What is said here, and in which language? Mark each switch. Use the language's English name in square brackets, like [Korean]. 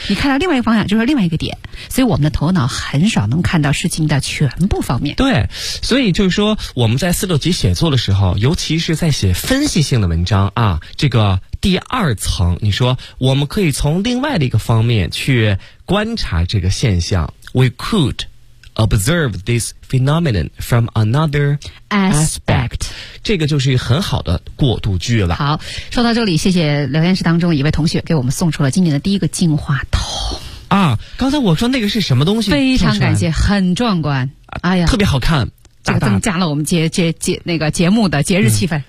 [Chinese] 你看到另外一个方向，就是另外一个点。所以我们的头脑很少能看到事情的全部方面。对，所以就是说我们在四六级写作的时候，尤其是在写分析性的文章啊，这个。第二层，你说我们可以从另外的一个方面去观察这个现象。 [English] We could observe this phenomenon from another aspect. [Chinese] 这个就是很好的过渡句了。好，说到这里，谢谢聊天室当中一位同学给我们送出了今年的第一个进化桶。啊，刚才我说那个是什么东西？非常感谢，很壮观。哎呀，特别好看。这个增加了我们节目的节日气氛。